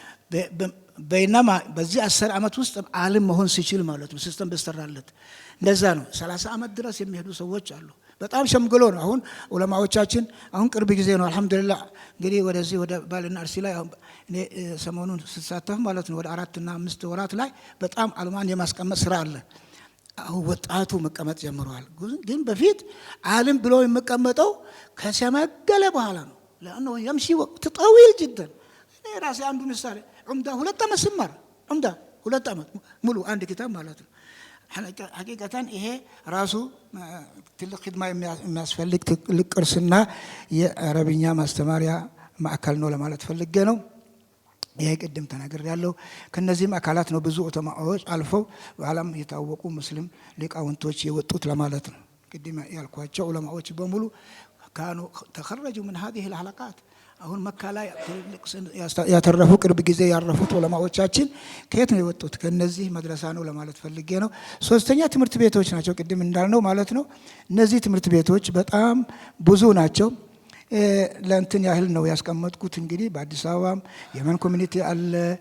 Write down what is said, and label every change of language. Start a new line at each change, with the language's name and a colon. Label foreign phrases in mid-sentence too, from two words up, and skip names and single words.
Amharic: በይናማ በዚህ 10 ዓመት ውስጥ ዓለም መሆን ሲችል ማለት ነው ሲስተም በስተራለት እንደዛ ነው 30 ዓመት ድረስ የሚሄዱ ሰዎች አሉ። በጣም ሸምግሎ ነው። አሁን ዑለማዎቻችን አሁን ቅርብ ጊዜ ነው አልহামዱሊላህ እንግዲህ ወደዚህ ወደ ባልና አርሲ ላይ እኔ ሰሞኑን ስሳተፍ ማለት ነው ወደ 4 እና 5 ወራት ላይ በጣም ዓለማን የማስቀመጥ ስራ አለ። አሁን ወጣቱ መቀመጥ ጀምሯል። ግን በፊት ዓለም ብሎ የሚቀመጠው ከሸመገለ በኋላ ነው። ለአንሁ
Arabic: يمشي وقت طويل جدا
Amharic: እኔ ራሴ አንዱ ምሳሌ ዑምዳ 2 ዓመት ስማር ዑምዳ 2 ዓመት ሙሉ አንድ ኪታብ ማለት ነው። ሐቂቀታን ይሄ ራሱ ትልቅ ኺድማ የሚያስፈልግ ትልቅ ቅርስና የአረብኛ ማስተማሪያ ማዕከል ነው ለማለት ፈልጌ ነው። ይሄ ቅድም ተናገር ያለው ከነዚህም አካላት ነው ብዙ ዑለማዎች አልፈው በዓለም የታወቁ ሙስሊም ሊቃውንቶች የወጡት ለማለት ነው። ቅድም ያልኳቸው ዑለማዎች በሙሉ
Arabic: ካኑ ተخرجوا من هذه الحلقات።
Amharic: አሁን መካ ላይ ያተረፉ ቅርብ ጊዜ ያረፉት ዑለማዎቻችን ከየት ነው የወጡት? ከነዚህ መድረሳ ነው ለማለት ፈልጌ ነው። ሶስተኛ ትምህርት ቤቶች ናቸው ቅድም እንዳልነው ማለት ነው። እነዚህ ትምህርት ቤቶች በጣም ብዙ ናቸው። ለእንትን ያህል ነው ያስቀመጥኩት። እንግዲህ በአዲስ አበባም የመን ኮሚኒቲ አለ፣